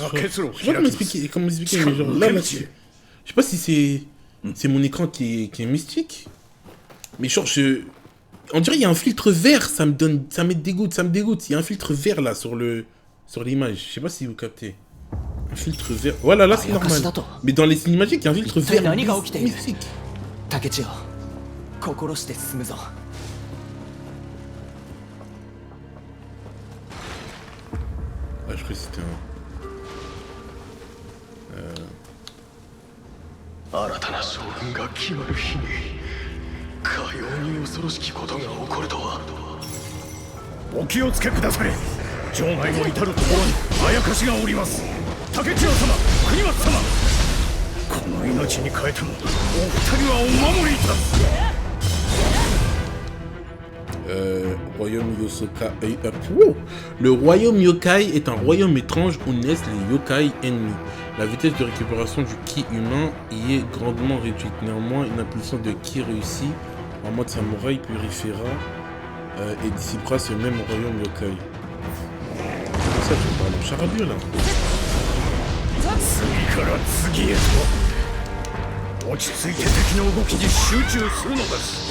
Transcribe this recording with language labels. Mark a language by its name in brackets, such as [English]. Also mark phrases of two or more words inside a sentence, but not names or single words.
[French] Je sais pas comment expliquer, mais genre là, je sais pas si c'est mon écran qui est mystique, mais genre on dirait il y a un filtre vert, ça me dégoûte, Il y a un filtre vert là sur l'image. Je sais pas si vous captez. Un filtre vert. Voilà, là c'est normal. Mais dans les cinématiques, il y a un filtre vert mystique. [Japanese] 竹千代心して進むぞ [French] que c'était un... [Japanese] 新たな将軍が決まる日にかように恐ろしきことが起こるとは。お気をつけくだされ。城内の至る所にあやかしがおります。竹千代様、国松様、この命に代えてもお二人はお守りいたす。 [French] Royaume Yosoka. Le royaume yokai est un royaume étrange où naissent les yokai ennemis. La vitesse de récupération du ki humain y est grandement réduite. Néanmoins, une impulsion de ki réussie en mode samouraï purifiera et dissipera ce même royaume yokai. C'est ça que je parle en charabia là. [Japanese] 次から次へと落ち着いて敵の動きに集中するのです。